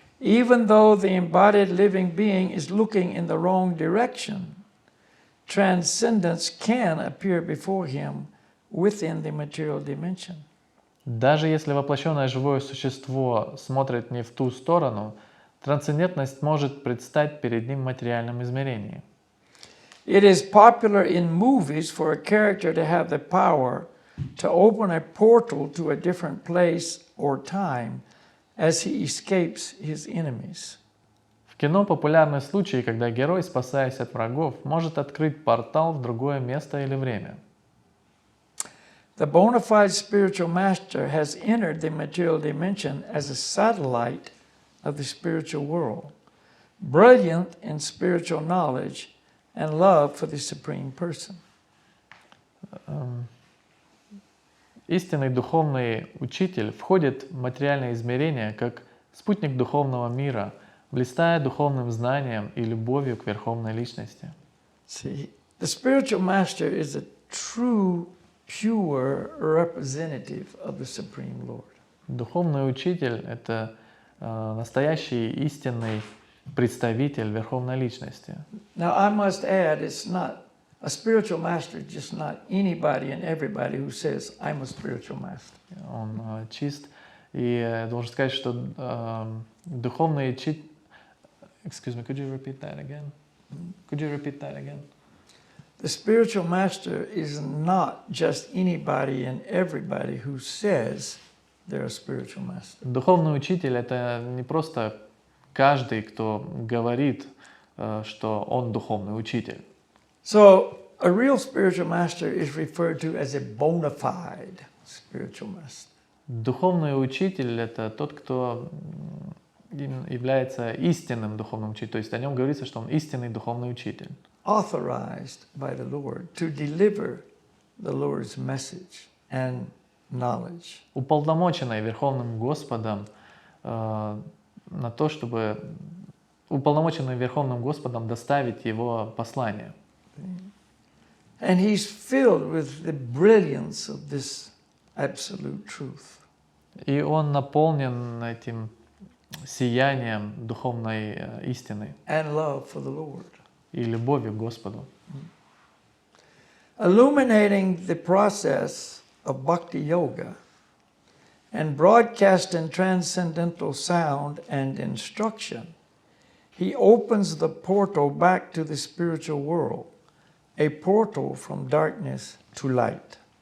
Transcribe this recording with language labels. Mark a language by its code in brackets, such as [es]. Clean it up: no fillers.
[en] Even though the embodied living being is looking in the wrong direction, transcendence can appear before him within the material dimension. [ru] Даже если воплощенное живое существо смотрит не в ту сторону, трансцендентность может предстать перед ним в материальном измерении. [en] It is popular in movies for a character to have the power to open a portal to a different place or time as he escapes his enemies. [ru] В кино популярны случаи, когда герой, спасаясь от врагов, может открыть портал в другое место или время. [en] The bona fide spiritual master has entered the material dimension as a satellite of the spiritual world, brilliant in spiritual knowledge and love for the Supreme Person. [ru] Истинный духовный учитель входит в материальное измерение как спутник духовного мира, блистая духовным знанием и любовью к Верховной Личности. [en] See, the spiritual master is a true, pure representative of the Supreme Lord. [ru] Духовный учитель — это настоящий истинный представитель Верховной Личности. [en] Now, I must add, it's not a spiritual master, just not anybody and everybody who says, I'm a spiritual master. [ru] Он чист. И должен сказать, что духовный учитель... [en] Excuse me, could you repeat that again? Could you repeat that again? The spiritual master is not just anybody and everybody who says they're a spiritual master. [ru] Духовный учитель — это не просто каждый, кто говорит, что он духовный учитель. [en] So, a real spiritual master is referred to as a bona fide spiritual master. [ru] Духовный учитель — это тот, кто является истинным духовным учителем. То есть о нем говорится, что он истинный духовный учитель. [en] Authorized by the Lord to deliver the Lord's message and knowledge. [ru] Уполномоченный Верховным Господом на то, чтобы уполномоченный Верховным Господом доставить его послание. [en] And he's filled with the brilliance of this absolute truth. [ru] И он наполнен этим сиянием духовной истины [en] And love for the Lord. [ru] и любовью к Господу. [en] Illuminating the process of bhakti yoga and broadcasting transcendental sound and instruction, he opens the portal back to the spiritual world, a portal from darkness to light.